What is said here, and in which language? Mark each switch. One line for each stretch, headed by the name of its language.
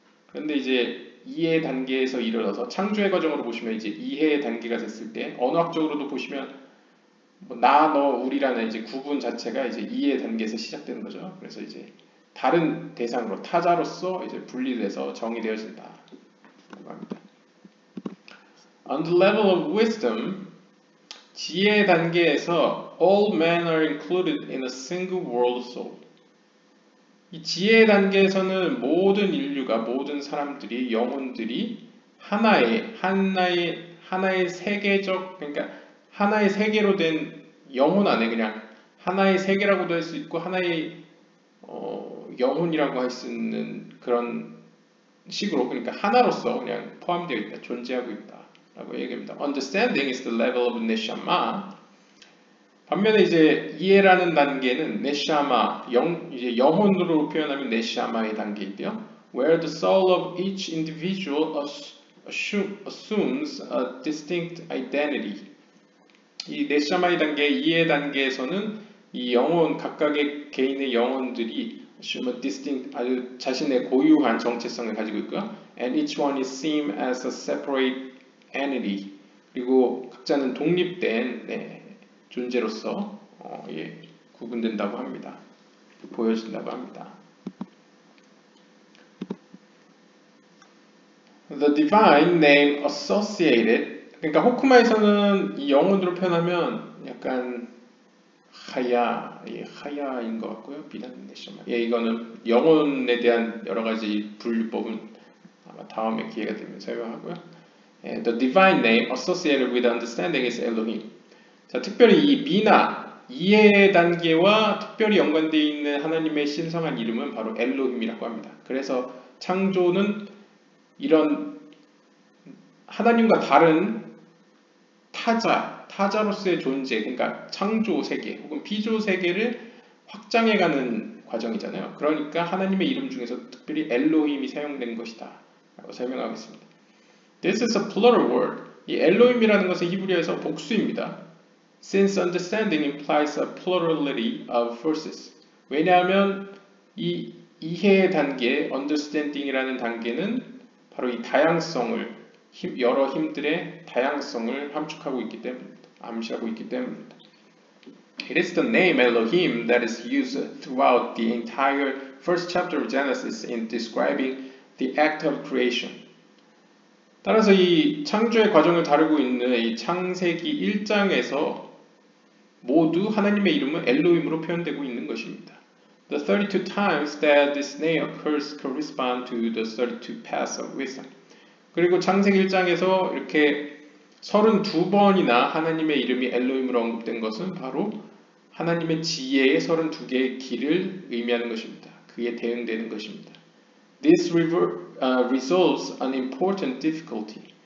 Korean: 그런데 이제 이해 단계에서 이르러서 창조의 과정으로 보시면 이제 이해 단계가 됐을 때 언어학적으로도 보시면 뭐 나, 너, 우리라는 이제 구분 자체가 이제 이해 단계에서 시작되는 거죠. 그래서 이제 다른 대상으로 타자로서 이제 분리돼서 정의되어진다. 합니다.
English: On the level of wisdom,
Korean: 지혜 단계에서
English: all men are included in a single world soul.
Korean: 이 지혜 단계에서는 모든 인류가, 모든 사람들이, 영혼들이 하나의 세계적, 그러니까 하나의 세계로 된 영혼 안에 그냥 하나의 세계라고도 할 수 있고 하나의 영혼이라고 할 수 있는 그런 식으로, 그러니까 하나로서 그냥 포함되어 있다, 존재하고 있다라고 얘기합니다.
English: Understanding is the level of neshama.
Korean: 반면에 이제 이해라는 단계는 네샤마, 이제 영혼으로 표현하면 네샤마의 단계인데요.
English: Where the soul of each individual assumes a distinct identity.
Korean: 이 네샤마이 단계, 이해 단계에서는 이 영혼, 각각의 개인의 영혼들이 distinct, 아주 자신의 고유한 정체성을 가지고 있고요.
English: And each one is seen as a separate entity.
Korean: 그리고 각자는 독립된 존재로서 구분된다고 합니다. 보여진다고 합니다.
English: The divine name associated.
Korean: 그러니까 호크마에서는 이 영혼으로 표현하면 약간 하야인 것 같고요. 비단네셔마. 이거는 영혼에 대한 여러 가지 분류법은 아마 다음에 기회가 되면 설명하고요.
English: The divine name associated with understanding is Elohim.
Korean: 자, 특별히 이 미나 이해 단계와 특별히 연관되어 있는 하나님의 신성한 이름은 바로 엘로힘이라고 합니다. 그래서 창조는 이런 하나님과 다른 타자로서의 존재, 그러니까 창조 세계 혹은 피조 세계를 확장해가는 과정이잖아요. 그러니까 하나님의 이름 중에서 특별히 엘로힘이 사용된 것이다 라고 설명하겠습니다.
English: This is a plural word.
Korean: 이 엘로힘이라는 것은 히브리어에서 복수입니다.
English: Since understanding implies a plurality of forces.
Korean: 왜냐하면 이 이해 단계, understanding이라는 단계는 바로 이 다양성을, 여러 힘들의 다양성을 함축하고 있기 때문입니다. 암시하고 있기 때문입니다.
English: It is the name Elohim that is used throughout the entire first chapter of Genesis in describing the act of creation.
Korean: 따라서 이 창조의 과정을 다루고 있는 이 창세기 1장에서 모두 하나님의 이름은 엘로힘으로 표현되고 있는 것입니다.
English: The 32 times that this name occurs correspond to the 32 paths of wisdom.
Korean: 그리고 창세기 1장에서 이렇게 32번이나 하나님의 이름이 엘로힘으로 언급된 것은 바로 하나님의 지혜의 32개의 길을 의미하는 것입니다. 그에 대응되는 것입니다.
English: This resolves an important difficulty.